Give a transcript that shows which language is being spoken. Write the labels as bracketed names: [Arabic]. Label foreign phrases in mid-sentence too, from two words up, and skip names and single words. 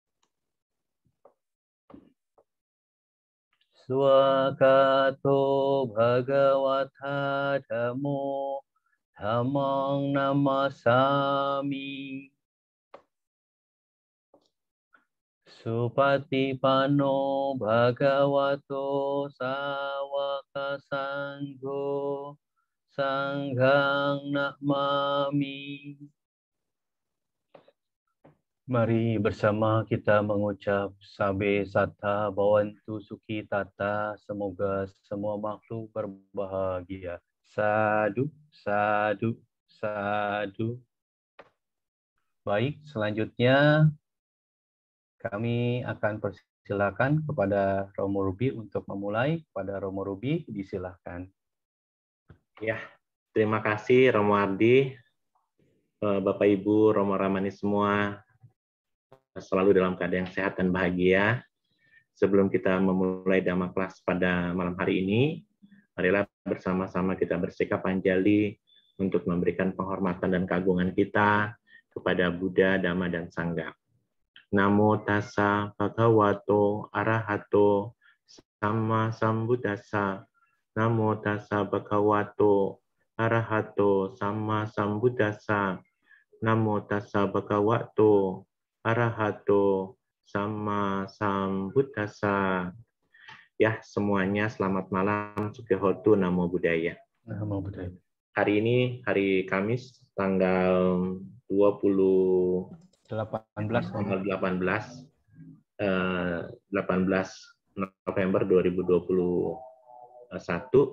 [Pali] Swakato bhagawata dhammo, dhammang namasami. Supatipano bhagavato sawaka sangho, sanghang namami. [Indonesian] Mari bersama kita mengucap [Pali] sabe satta bhavantu sukhi tata, [Indonesian] semoga semua makhluk berbahagia. [Pali] Sadu, sadu, sadu. [Indonesian] Baik, selanjutnya kami akan persilakan kepada Romo Rubi untuk memulai. Pada Romo Rubi, disilahkan. Ya, terima kasih Romo Ardi, Bapak Ibu, Romo Ramani semua, selalu dalam keadaan sehat dan bahagia. Sebelum kita memulai Dhamma kelas pada malam hari ini, Marilah bersama-sama kita bersikap anjali untuk memberikan penghormatan dan keagungan kita kepada Buddha, Dhamma, dan Sangha. [Pali] Namo tassa bhagavato arahato sama sambuddhassa. Namo tassa bhagavato arahato sama sambuddhassa. Namo tassa bhagavato arahato sama sambuddhassa. [Indonesian] Ya, semuanya selamat malam. [Pali] Sukihotu, Namo Buddhaya. Namo Buddhaya. [Indonesian] Hari ini hari Kamis tanggal 18 November 2021.